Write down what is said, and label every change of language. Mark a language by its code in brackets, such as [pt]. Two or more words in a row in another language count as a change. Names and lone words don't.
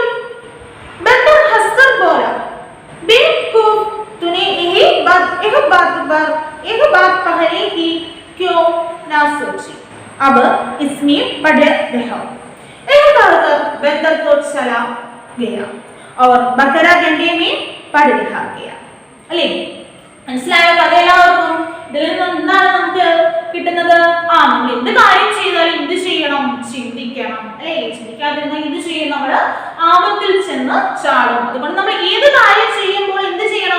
[hi] बंदर हंसकर बोला, बेवकूफ, तूने एक बात पहले ही क्यों ना सोची? अब इसमें पड़े रहो। यह कहकर बंदर तो चला गया और बकरा गंडे में पड़ रहा गया। [ml] അല്ലേ, മനസ്സിലായോ കഥ എല്ലാവർക്കും? ഇതിൽ നിന്ന് എന്താണ് നമുക്ക് കിട്ടുന്നത്? നമ്മൾ എന്ത് കാര്യം ചെയ്താലും എന്ത് ചെയ്യണം? ചിന്തിക്കണം, അല്ലേ? ചിന്തിക്കാതിരുന്നാൽ എന്ത് ചെയ്യും? നമ്മൾ ആപത്തിൽ ചെന്ന് ചാടും. അതുകൊണ്ട് നമ്മൾ ഏത് കാര്യം ചെയ്യുമ്പോൾ എന്ത് ചെയ്യണം?